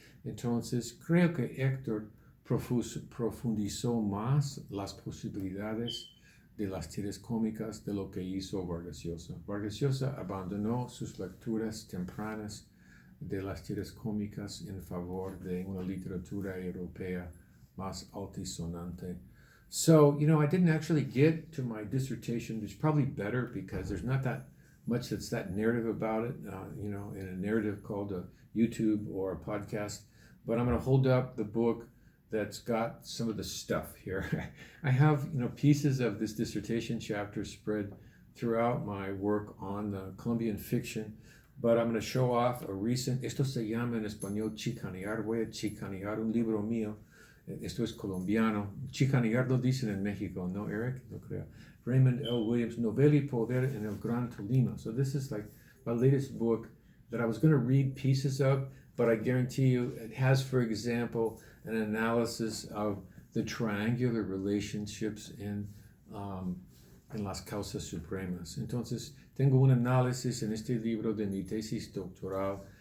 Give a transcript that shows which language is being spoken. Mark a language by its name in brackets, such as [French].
[Spanish] Entonces, creo que Héctor profundizó más las posibilidades de las tiras cómicas de lo que hizo Vargas Llosa. Vargas Llosa abandonó sus lecturas tempranas de las tiras cómicas en favor de una literatura europea más altisonante. [English] So, I didn't actually get to my dissertation. It's probably better because there's not that much that's that narrative about it, in a narrative called a YouTube or a podcast. But I'm going to hold up the book that's got some of the stuff here. I have, pieces of this dissertation chapter spread throughout my work on Colombian fiction. But I'm going to show off a recent, [Spanish] esto se llama en español chicanear, voy a chicanear un libro mío, esto es colombiano, chicanear lo dicen en México, ¿no, Eric? No creo. Raymond L. Williams, Novela y Poder en el Gran Tolima. [English] So this is like my latest book that I was going to read pieces of, but I guarantee you it has, for example, an analysis of the triangular relationships in Las Causas Supremas. [Spanish] Entonces, tengo un análisis en este libro de mi tesis doctoral